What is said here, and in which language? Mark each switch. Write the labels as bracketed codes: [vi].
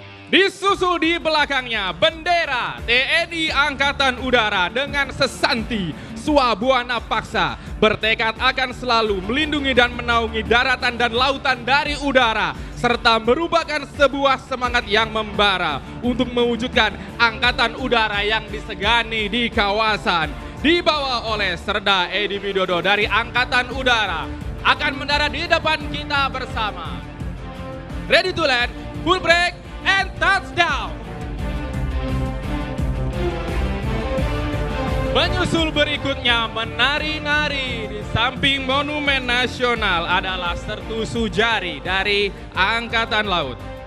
[id] Disusul di belakangnya bendera TNI Angkatan Udara dengan sesanti Swabuana Paksa, bertekad akan selalu melindungi dan menaungi daratan dan lautan dari udara, serta merupakan sebuah semangat yang membara untuk mewujudkan angkatan udara yang disegani di kawasan. Dibawa oleh Serda Edi Widodo dari Angkatan Udara, akan mendarat di depan kita bersama. [en] Ready to land, full break and touchdown. [id] Menyusul berikutnya menari-nari di samping Monumen Nasional adalah Sertu Sujari dari Angkatan Laut.